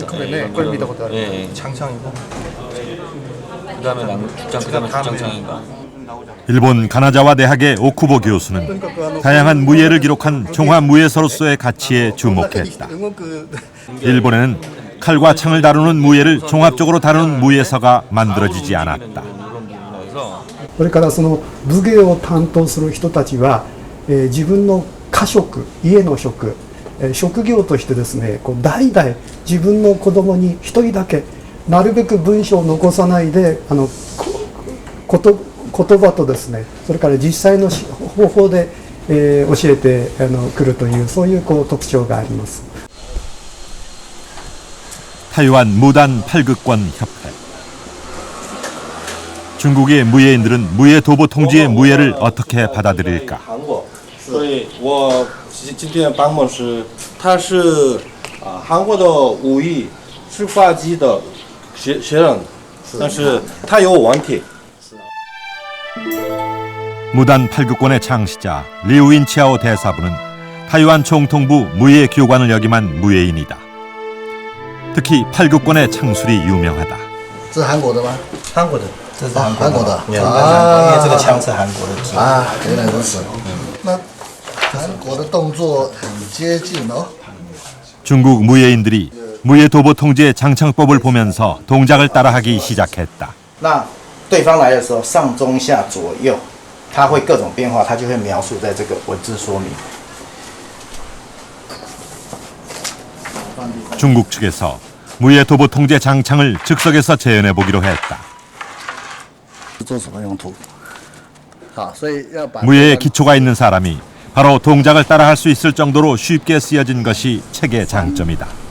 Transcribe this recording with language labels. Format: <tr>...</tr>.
<ko>네, 그걸 믿어보다. 장창이고. 그다음에 죽장창인가. 일본 가나자와 대학의 오쿠보 교수는 다양한 무예를 기록한 종합 무예서로서의 가치에 주목했다. 일본에는 칼과 창을 다루는 무예를 종합적으로 다루는 무예서가 만들어지지 않았다.</ko> <ja>それからその武芸を担当する人たちは、自分の家職、家の職、職業としてですね、こう代々自分の子供に一人だけなるべく文章を残さないでこと言葉とですね、それから実際の方法で、教えてくるというそういう特徴があります。</ja> <ko>타이완 무단 팔극권 협회. 중국의 무예인들은 무예 도보 통지의 무예를 어떻게 받아들일까?</ko> <zh>所以我今天帮忙是，他是韩国的武艺是发迹的学生，但是他有问题。</zh> <ko>무단 팔극권의 창시자 리우인치아오 대사부는 타이완 총통부 무예 교관을 역임한 무예인이다. 특히 팔극권의 창술이 유명하다.</ko> <zh>这是韩国的吗？韩国的，这是韩国的因为这个枪是韩国的。原来如此。那韩国的动作很接近哦。</zh> <ko>중국 무예인들이 무예 도보 통지의 장창법을 보면서 동작을 따라하기 시작했다.</ko> <zh>那对方来的时候，上中下左右，它会各种变化，它就会描述在这个文字说明。</zh> <ko>중국 측에서 무예 도보 통제 장창을 즉석에서 재현해 보기로 했다.</ko> <zh>做什么用途？好，所以要把</zh> <ko>무예의 기초가 있는 사람이 바로 동작을 따라할 수 있을 정도로 쉽게 쓰여진 것이 책의 장점이다.</ko>